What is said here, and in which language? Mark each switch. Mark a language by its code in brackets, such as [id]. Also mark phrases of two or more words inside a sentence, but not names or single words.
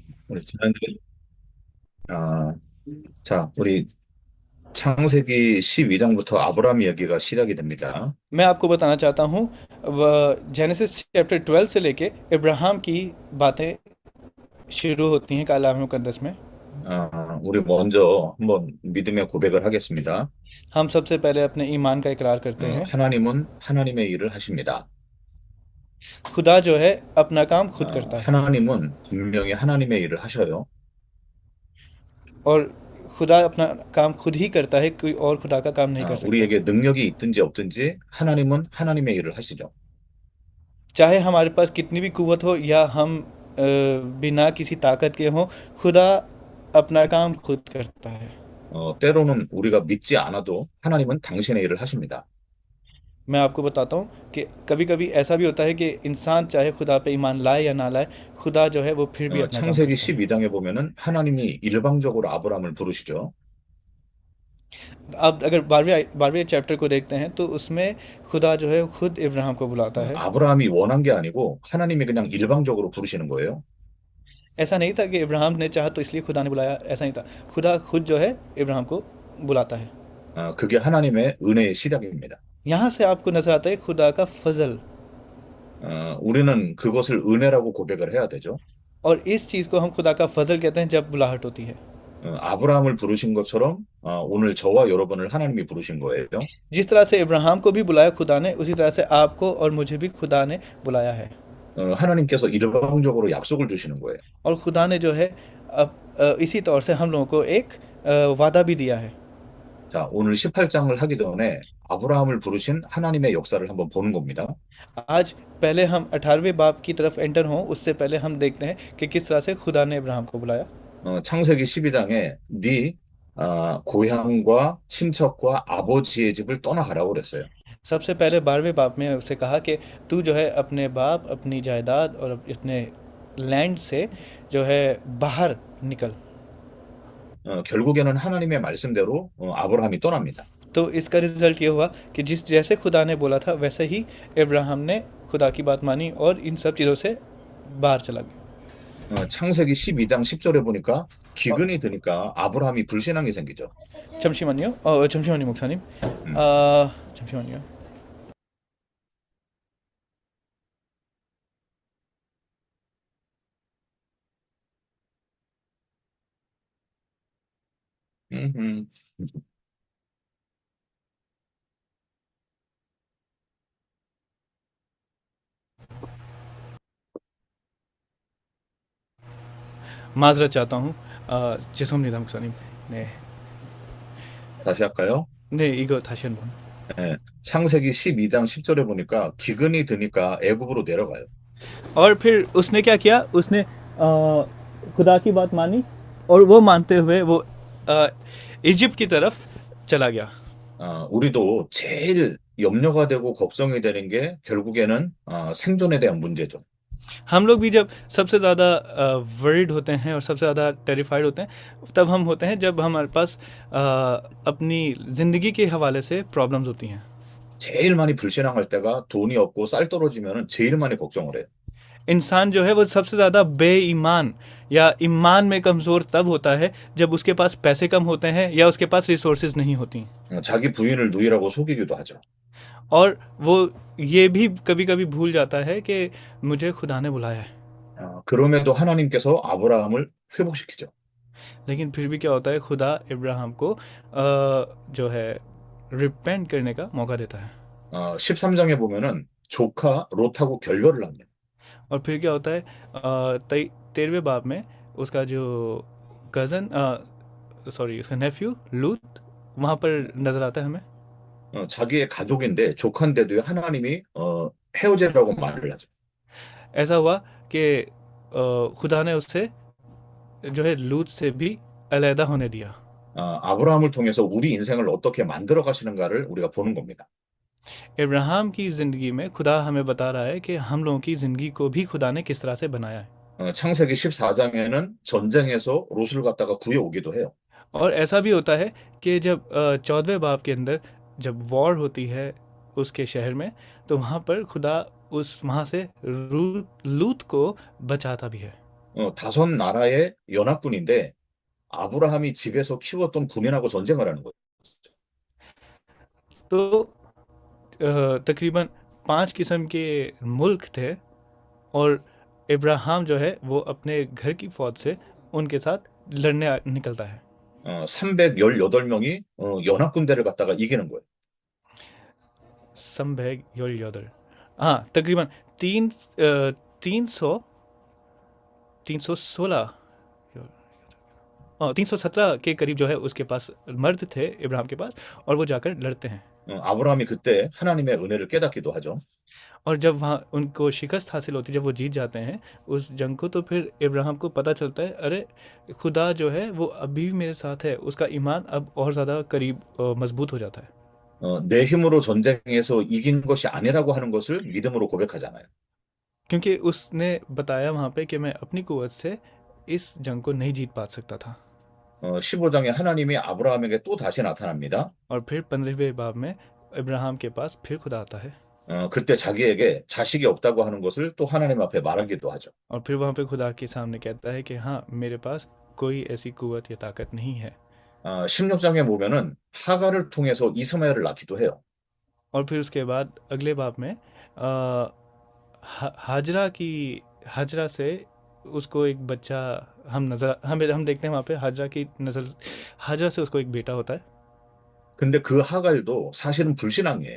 [ko] 우리 지난주에 아, 우리 창세기 12장부터 아브라함 이야기가 시작이 됩니다. [ur] میں آپ کو بتانا چاہتا ہوں [en] Genesis chapter [ur] 12 سے لے کے ابراہیم کی باتیں شروع ہوتی ہیں کلام مقدس میں. [ko] 우리 먼저 한번 믿음의 고백을 하겠습니다. [ur] ہم سب سے پہلے اپنے ایمان کا اقرار کرتے ہیں. [ko] 하나님은 하나님의 일을 하십니다. [ur] خدا جو ہے اپنا کام خود کرتا ہے. [ko] 하나님은 분명히 하나님의 일을 하셔요. [ur] اور خدا اپنا کام خود ہی کرتا ہے، کوئی اور خدا کا کام نہیں کر سکتا. [ko] 우리에게 능력이 있든지 없든지 하나님은 하나님의 일을 하시죠. [ur] چاہے ہمارے پاس کتنی بھی قوت ہو یا ہم بنا کسی طاقت کے ہوں، خدا اپنا کام خود کرتا ہے. [ko] 때로는 우리가 믿지 않아도 하나님은 당신의 일을 하십니다. [ur] میں آپ کو بتاتا ہوں کہ کبھی کبھی ایسا بھی ہوتا ہے کہ انسان چاہے خدا پہ ایمان لائے یا نہ لائے، خدا جو ہے وہ پھر بھی اپنا کام [ko] 창세기 [ur] کرتا ہے. [ko] 12장에 보면은 하나님이 일방적으로 아브라함을 부르시죠. [ur] اب اگر بارہویں چیپٹر کو دیکھتے ہیں تو اس میں خدا جو ہے خود ابراہیم کو بلاتا ہے. [ko] 아브라함이 원한 게 아니고 하나님이 그냥 일방적으로 부르시는 거예요. [ur] ایسا نہیں تھا کہ ابراہیم نے چاہا تو اس لیے خدا نے بلایا، ایسا نہیں تھا. خدا خود جو ہے ابراہیم کو بلاتا ہے. [ko] 그게 하나님의 은혜의 시작입니다. [ur] یہاں سے آپ کو نظر آتا ہے خدا کا فضل. [ko] 우리는 그것을 은혜라고 고백을 해야 되죠. [ur] اور اس چیز کو ہم خدا کا فضل کہتے ہیں جب بلاہٹ ہوتی ہے. [ko] 아브라함을 부르신 것처럼 오늘 저와 여러분을 하나님이 부르신 거예요. [ur] جس طرح سے ابراہیم کو بھی بلایا خدا نے، اسی طرح سے آپ کو اور مجھے بھی خدا نے بلایا ہے. [ko] 하나님께서 일방적으로 약속을 주시는 거예요. [ur] اور خدا نے جو ہے اب اسی طور سے ہم لوگوں کو ایک وعدہ بھی دیا ہے. [ko] 자, 오늘 18장을 하기 전에 아브라함을 부르신 하나님의 역사를 한번 보는 겁니다. [ur] آج پہلے ہم 18ویں باب کی طرف انٹر ہوں، اس سے پہلے ہم دیکھتے ہیں کہ کس طرح سے خدا نے ابراہیم کو بلایا. [ko] 창세기 12장에 네 고향과 친척과 आबो지의 집을 떠나가라고 그랬어요. [ur] سب سے پہلے 12ویں باب میں اس سے کہا کہ تو جو ہے اپنے باپ، اپنی جائیداد اور اپنے لینڈ سے جو ہے باہر نکل. [ko] 결국에는 하나님의 말씀대로 아브라함이 떠납니다. [ur] تو اس کا رزلٹ یہ ہوا کہ جس جیسے خدا نے بولا تھا ویسے ہی ابراہیم نے خدا کی بات مانی اور ان سب چیزوں سے باہر چلا گیا. [ko] 창세기 12장 10절에 보니까 기근이 드니까 아브라함이 불신앙이 생기죠. 잠시만요. 잠시만요, 목사님. 음, 잠시만요. 음, 음. [ur] معذرت چاہتا ہوں. [ko] 죄송합니다, 목사님. 네, 다시 할까요? 네, 이거 다시 한번. 예, 창세기 12장 10절에 보니까 기근이 드니까 애굽으로 내려가요. [ur] اور پھر اس نے کیا کیا? اس نے خدا کی بات مانی اور وہ مانتے ہوئے وہ اَ، ایجپٹ کی طرف چلا گیا. [ko] 우리도 제일 염려가 되고 걱정이 되는 게 결국에는 생존에 대한 문제죠. [ur] ہم لوگ بھی جب سب سے زیادہ وریڈ ہوتے ہیں اور سب سے زیادہ ٹیریفائیڈ ہوتے ہیں، تب ہم ہوتے ہیں جب ہمارے پاس اپنی زندگی کے حوالے سے پرابلمز ہوتی ہیں. [ko] 제일 많이 불신앙할 때가 돈이 없고 쌀 떨어지면은 제일 많이 걱정을 해요. [ur] انسان جو ہے وہ سب سے زیادہ بے ایمان یا ایمان میں کمزور تب ہوتا ہے جب اس کے پاس پیسے کم ہوتے ہیں یا اس کے پاس ریسورسز نہیں ہوتی. [ko] 자기 부인을 누이라고 속이기도 하죠. [ur] اور وہ یہ بھی کبھی کبھی بھول جاتا ہے کہ مجھے خدا نے بلایا ہے. [ko] 그럼에도 하나님께서 아브라함을 회복시키죠. [ur] لیکن پھر بھی کیا ہوتا ہے، خدا ابراہیم کو جو ہے ریپینٹ کرنے کا موقع دیتا ہے. [ko] 13장에 보면은 조카 롯하고 결별을 합니다. [ur] اور پھر کیا ہوتا ہے، 13ویں باب میں اس کا جو کزن، سوری اس کا نیفیو لوط وہاں پر نظر آتا ہے ہمیں. [ko] 자기의 가족인데 조카인데도 하나님이 헤어지라고 말을 하죠. [ur] ایسا ہوا کہ خدا نے اس سے جو ہے لوط سے بھی علیحدہ ہونے دیا. [ko] 아브라함을 통해서 우리 인생을 어떻게 만들어 가시는가를 우리가 보는 겁니다. [ur] ابراہیم کی زندگی میں خدا ہمیں بتا رہا ہے کہ ہم لوگوں کی زندگی کو بھی خدا نے کس طرح سے بنایا ہے. [ko] 창세기 14장에는 전쟁에서 롯을 갖다가 구해 오기도 해요. [ur] اور ایسا بھی ہوتا ہے کہ جب 14ویں باب کے اندر جب وار ہوتی ہے اس کے شہر میں، تو وہاں پر خدا اس وہاں سے لوط کو بچاتا بھی ہے. [ko] 다섯 나라의 연합군인데 아브라함이 집에서 키웠던 군인하고 전쟁을 하는 거예요. [ur] تو تقریباً 5 قسم کے ملک تھے اور ابراہیم جو ہے وہ اپنے گھر کی فوج سے ان کے ساتھ لڑنے نکلتا ہے. [ko] 318명이 연합군대를 갖다가 이기는 거예요. 삼백 열 여덟, [ur] ہاں تقریباً تین 300 316 317 کے قریب جو ہے اس کے پاس مرد تھے ابراہیم کے پاس، اور وہ جا کر لڑتے ہیں. [ko] 아브라함이 그때 하나님의 은혜를 깨닫기도 하죠. [ur] اور جب وہاں ان کو شکست حاصل ہوتی ہے، جب وہ جیت جاتے ہیں اس جنگ کو، تو پھر ابراہیم کو پتا چلتا ہے، ارے خدا جو ہے وہ ابھی بھی میرے ساتھ ہے، اس کا ایمان اب اور زیادہ قریب مضبوط ہو جاتا ہے. [ko] 내 힘으로 전쟁에서 이긴 것이 아니라고 하는 것을 믿음으로 고백하잖아요. [ur] کیونکہ اس نے بتایا وہاں پہ کہ میں اپنی قوت سے اس جنگ کو نہیں جیت پا سکتا تھا. [ko] 15장에 하나님이 아브라함에게 또 다시 나타납니다. [ur] اور پھر 15ویں باب میں ابراہیم کے پاس پھر خدا آتا ہے, [ko] 그때 자기에게 자식이 없다고 하는 것을 또 하나님 앞에 말하기도 하죠. [ur] اور پھر وہاں پہ خدا کے سامنے کہتا ہے کہ ہاں میرے پاس کوئی ایسی قوت یا طاقت نہیں ہے. [ko] 16장에 보면은 하갈을 통해서 이스마엘을 낳기도 해요. [ur] اور پھر اس کے بعد اگلے باب میں ہاجرہ کی ہاجرہ سے اس کو ایک بچہ، ہم دیکھتے ہیں وہاں پہ ہاجرہ کی نسل، ہاجرہ سے اس کو ایک بیٹا ہوتا ہے. [ko] 근데 그 하갈도 사실은 불신앙이에요.